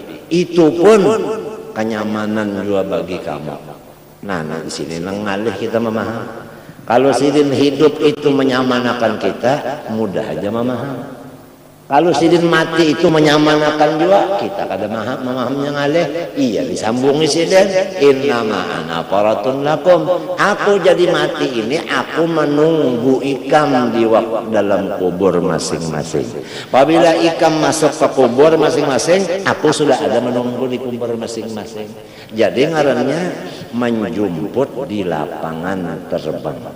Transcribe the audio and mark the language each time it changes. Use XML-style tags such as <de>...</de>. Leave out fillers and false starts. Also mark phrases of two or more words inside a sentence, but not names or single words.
<bjn>Itu pun kenyamanan juga bagi kamu. Nah di sini ngalih kita memaham. Kalau sidin hidup itu menyamanakan kita, mudah aja memaham. Kalau sidin mati itu menyamanakan juga, kita kada memahaminya ngalih. Iya disambungi sidin,</bjn> <ar>إنما أنا فرط لكم.</ar> <bjn>Aku jadi mati ini, aku menunggu ikam di dalam kubur masing-masing. Apabila ikam masuk ke kubur masing-masing, aku sudah ada menunggu di kubur masing-masing. Jadi ngarannya menjemput di lapangan terbang.</bjn>